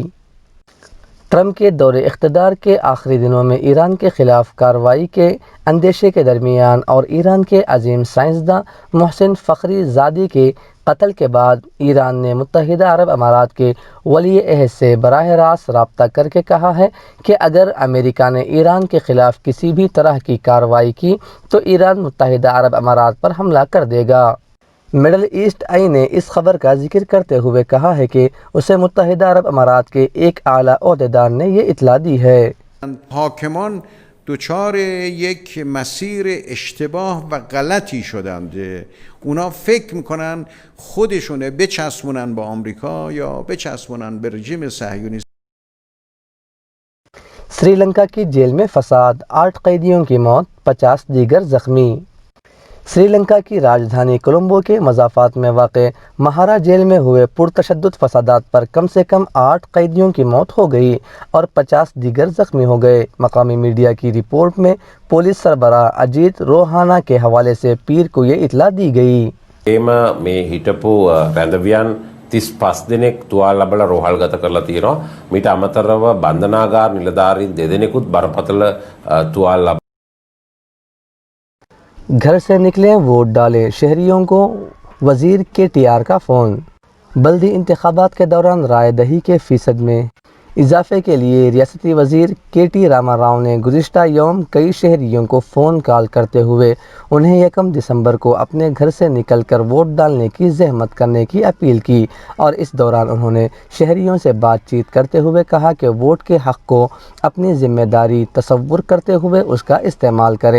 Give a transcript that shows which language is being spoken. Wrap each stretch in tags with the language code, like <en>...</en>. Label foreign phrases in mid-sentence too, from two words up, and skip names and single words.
<ur>ٹرمپ کے دور اقتدار کے آخری دنوں میں ایران کے خلاف کارروائی کے اندیشے کے درمیان اور ایران کے عظیم سائنسداں محسن فخری زادی کے قتل کے بعد ایران نے متحدہ عرب امارات کے ولی عہد سے براہ راست رابطہ کر کے کہا ہے کہ اگر امریکہ نے ایران کے خلاف کسی بھی طرح کی کارروائی کی تو ایران متحدہ عرب امارات پر حملہ کر دے گا۔ مڈل ایسٹ آئی نے اس خبر کا ذکر کرتے ہوئے کہا ہے کہ اسے متحدہ عرب امارات کے ایک اعلیٰ عہدیدار نے یہ اطلاع دی ہے۔</ur> <fa>حاکمان دچار یک مسیر اشتباه و غلطی شدند. اونا فکر میکنن خودشونه بچسبونن با آمریکا یا بچسبونن به رژیم صهیونیست.</fa> <ur>سری لنکا کی جیل میں فساد، 8 قیدیوں کی موت، 50 دیگر زخمی۔ سری لنکا کی راجدھانی کولمبو کے مضافات میں واقع مہارا جیل میں ہوئے پرتشدد فسادات پر کم سے کم 8 قیدیوں کی موت ہو گئی اور 50 دیگر زخمی ہو گئے۔ مقامی میڈیا کی رپورٹ میں پولیس سربراہ اجیت روہانہ کے حوالے سے پیر کو یہ اطلاع دی گئی۔</ur> <si>මේ හිටපු රැඳවියන් 35 දෙනෙක් තුවාල ලබලා රෝහල්ගත කරලා තියෙනවා. මීට අමතරව බන්ධනාගාර නිලධාරීන් දෙදෙනෙකුත් බරපතල තුවාල ලබා.</si> <ur>گھر سے نکلیں ووٹ ڈالیں، شہریوں کو وزیر کے ٹی آر کا فون۔ بلدی انتخابات کے دوران رائے دہی کے فیصد میں اضافے کے لیے ریاستی وزیر کے ٹی راما راؤ نے گزشتہ یوم کئی شہریوں کو فون کال کرتے ہوئے انہیں 1 دسمبر کو اپنے گھر سے نکل کر ووٹ ڈالنے کی زحمت کرنے کی اپیل کی، اور اس دوران انہوں نے شہریوں سے بات چیت کرتے ہوئے کہا کہ ووٹ کے حق کو اپنی ذمہ داری تصور کرتے ہوئے اس کا استعمال کریں۔</ur>